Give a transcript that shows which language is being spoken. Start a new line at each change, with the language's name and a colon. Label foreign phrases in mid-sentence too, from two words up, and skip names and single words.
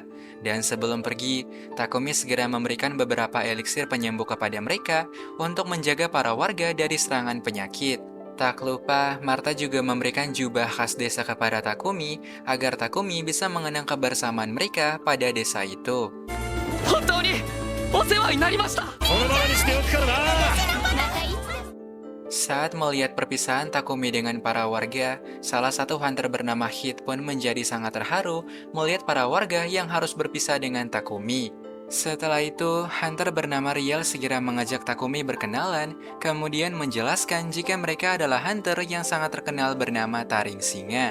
Indonesian: Dan sebelum pergi, Takumi segera memberikan beberapa eliksir penyembuh kepada mereka untuk menjaga para warga dari serangan penyakit. Tak lupa, Martha juga memberikan jubah khas desa kepada Takumi agar Takumi bisa mengenang kebersamaan mereka pada desa itu.
Japanese: 本当にお世話になりました。このままにしておくからな。
Indonesian: Saat melihat perpisahan Takumi dengan para warga, salah satu hunter bernama Hit pun menjadi sangat terharu melihat para warga yang harus berpisah dengan Takumi. Setelah itu, hunter bernama Riel segera mengajak Takumi berkenalan, kemudian menjelaskan jika mereka adalah hunter yang sangat terkenal bernama Taring Singa.